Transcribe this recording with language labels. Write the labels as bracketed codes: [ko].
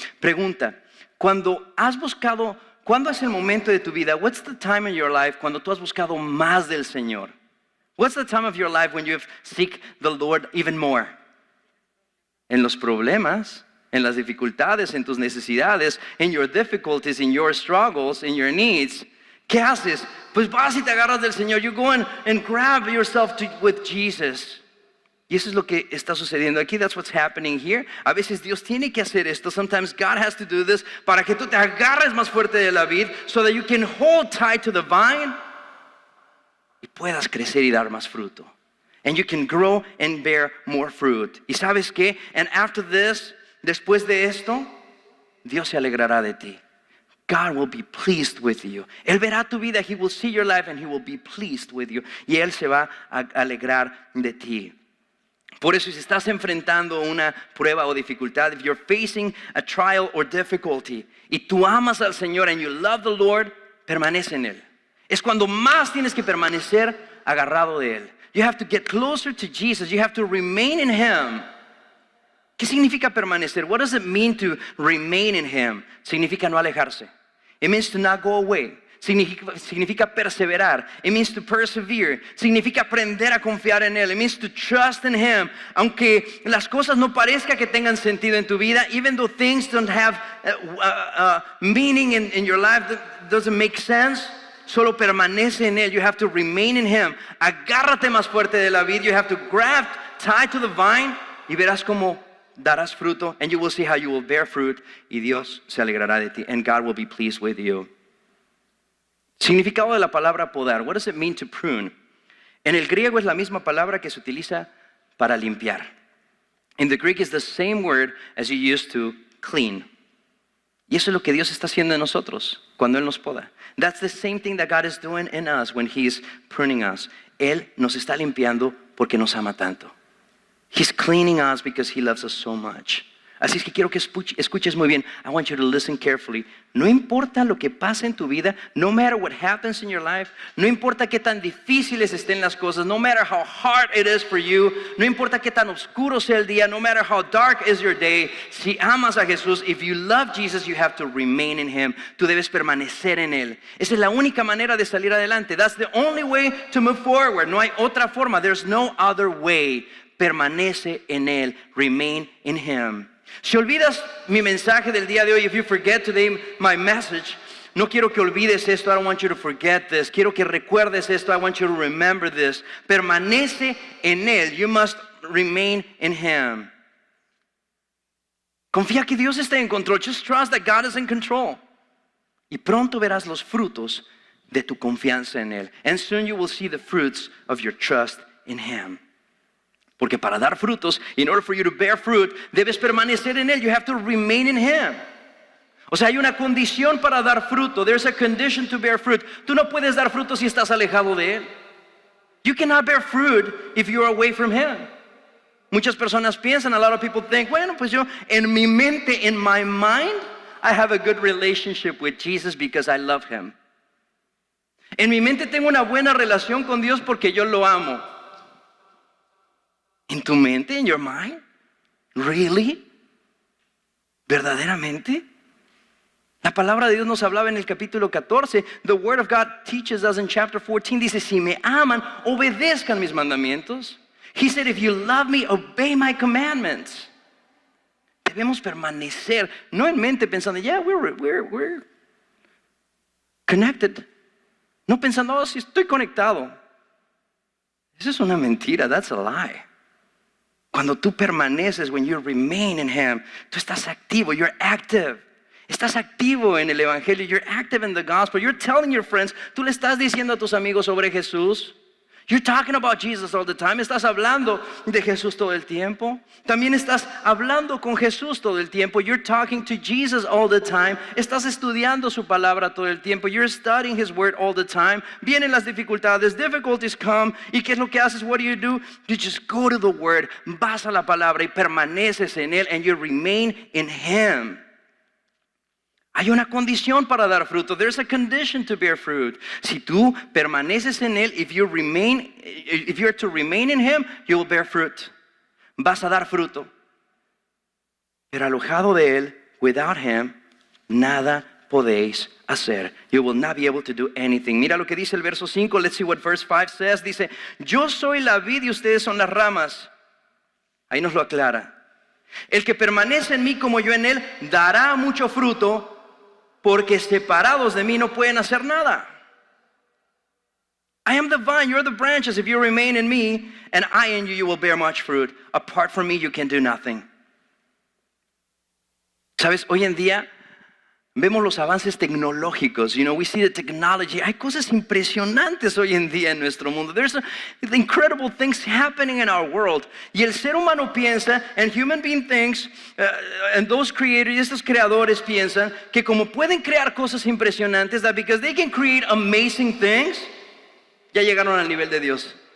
[es] Pregunta, ¿cuándo es el momento de tu vida? [en] What's the time in your life [es] cuando tú has buscado más del Señor? [en] What's the time of your life when you have seek the Lord even more? [es] En los problemas, en las dificultades, en tus necesidades, [en] in your difficulties, in your struggles, in your needs. [es] ¿Qué haces? Pues vas y te agarras del Señor. [en] You go and grab yourself with Jesus. [es] Y eso es lo que está sucediendo aquí. [en] That's what's happening here. [es] A veces Dios tiene que hacer esto. [en] Sometimes God has to do this [es] para que tú te agarres más fuerte de la vid, [en] so that you can hold tight to the vine [es] y puedas crecer y dar más fruto. [en] And you can grow and bear more fruit. [es] ¿Y sabes qué? [en] And after this, [es] después de esto, Dios se alegrará de ti. [en] God will be pleased with you. [es] Él verá tu vida. [en] He will see your life and He will be pleased with you. [es] Y Él se va a alegrar de ti. Por eso, si estás enfrentando una prueba o dificultad, [en] if you're facing a trial or difficulty, [es] y tú amas al Señor [en] and you love the Lord, [es] permanece en Él. Es cuando más tienes que permanecer agarrado de Él. [en] You have to get closer to Jesus. You have to remain in Him. [es] ¿Qué significa permanecer? [en] What does it mean to remain in Him? [es] Significa no alejarse. [en] It means to not go away. [es] Significa perseverar. [en] It means to persevere. [es] Significa aprender a confiar en Él. [en] It means to trust in Him. [es] Aunque las cosas no parezca que tengan sentido en tu vida, [en] even though things don't have meaning in your life, that doesn't make sense, [es] solo permanece en Él. [en] You have to remain in Him. [es] Agárrate más fuerte de la vid. [en] You have to grab tight to the vine [es] y verás cómo darás fruto, [en] and you will see how you will bear fruit, [es] y Dios se alegrará de ti, [en] and God will be pleased with you. [es] Significado de la palabra podar. [en] What does it mean to prune? [es] En el griego es la misma palabra que se utiliza para limpiar. [en] In the Greek is the same word as you use to clean. [es] Y eso es lo que Dios está haciendo en nosotros cuando Él nos poda. [en] That's the same thing that God is doing in us when He's pruning us. [es] Él nos está limpiando porque nos ama tanto. [en] He's cleaning us because He loves us so much. [es] Así es que quiero que escuches muy bien. [en] I want you to listen carefully. [es] No importa lo que pase en tu vida, [en] no matter what happens in your life, [es] no importa qué tan difíciles estén las cosas, [en] no matter how hard it is for you, [es] no importa qué tan oscuro sea el día, [en] no matter how dark is your day, [es] si amas a Jesús, [en] if you love Jesus, you have to remain in Him. [es] Tú debes permanecer en Él. Esa es la única manera de salir adelante. [en] That's the only way to move forward. [es] No hay otra forma. [en] There's no other way. [es] Permanece en Él. [en] Remain in Him. [es] Si olvidas mi mensaje del día de hoy, [en] if you forget today my message, [es] no quiero que olvides esto. [en] I don't want you to forget this. [es] Quiero que recuerdes esto. [en] I want you to remember this. [es] Permanece en Él. [en] You must remain in Him. [es] Confía que Dios está en control. [en] Just trust that God is in control. [es] Y pronto verás los frutos de tu confianza en Él. [en] And soon you will see the fruits of your trust in Him. [es] Porque para dar frutos, [en] in order for you to bear fruit, [es] debes permanecer en Él. [en] You have to remain in Him. [es] O sea, hay una condición para dar fruto. [en] There's a condition to bear fruit. [es] Tú no puedes dar fruto si estás alejado de Él. [en] You cannot bear fruit if you're away from Him. [es] Muchas personas piensan, [en] a lot of people think, [es] bueno, pues yo en mi mente, [en] in my mind, I have a good relationship with Jesus because I love Him. [es] En mi mente tengo una buena relación con Dios porque yo lo amo. ¿En tu mente? [en] ¿In your mind? Really? [es] ¿Verdaderamente? La palabra de Dios nos hablaba en el capítulo 14. [en] The Word of God teaches us in chapter 14. [es] Dice, si me aman, obedezcan mis mandamientos. [en] He said, if you love me, obey my commandments. [es] Debemos permanecer, no en mente pensando, [en] yeah, we're connected. [es] No pensando, oh, si estoy conectado. Esa es una mentira, [en] that's a lie. [es] Cuando tú permaneces, [en] when you remain in Him, [es] tú estás activo, [en] you're active. [es] Estás activo en el Evangelio, [en] you're active in the gospel. You're telling your friends, [es] tú le estás diciendo a tus amigos sobre Jesús. [en] You're talking about Jesus all the time. [es] Estás hablando de Jesús todo el tiempo. También estás hablando con Jesús todo el tiempo. [en] You're talking to Jesus all the time. [es] Estás estudiando su palabra todo el tiempo. [en] You're studying His word all the time. [es] Vienen las dificultades. [en] Difficulties come. [es] ¿Y qué es lo que haces? [en] What do? You just go to the word. [es] Vas a la palabra y permaneces en Él. [en] And you remain in Him. [es] Hay una condición para dar fruto. [en] There's a condition to bear fruit. [es] Si tú permaneces en Él, [en] if you're to remain in Him, you will bear fruit. [es] Vas a dar fruto. pero alojado de Él, [en] without Him, [es] nada podéis hacer. [en] You will not be able to do anything. [es] Mira lo que dice el verso 5. [en] Let's see what verse 5 says. [es] Dice, yo soy la vid y ustedes son las ramas. Ahí nos lo aclara. El que permanece en mí como yo en él, dará mucho fruto, porque separados de mí no pueden hacer nada. [en] I am the vine, you're the branches. If you remain in me, and I in you, you will bear much fruit. Apart from me, you can do nothing. [es] ¿Sabes? Hoy en día vemos los avances tecnológicos. [en] We see the technology. [es] Hay cosas impresionantes hoy en día en nuestro mundo. [en] There's incredible things happening in our world. [es] Y el ser humano piensa, [en] and human being thinks, and those creators, [es] estos creadores piensan que como pueden crear cosas impresionantes, [en] that because they can create amazing things, [es] ya llegaron al nivel de Dios.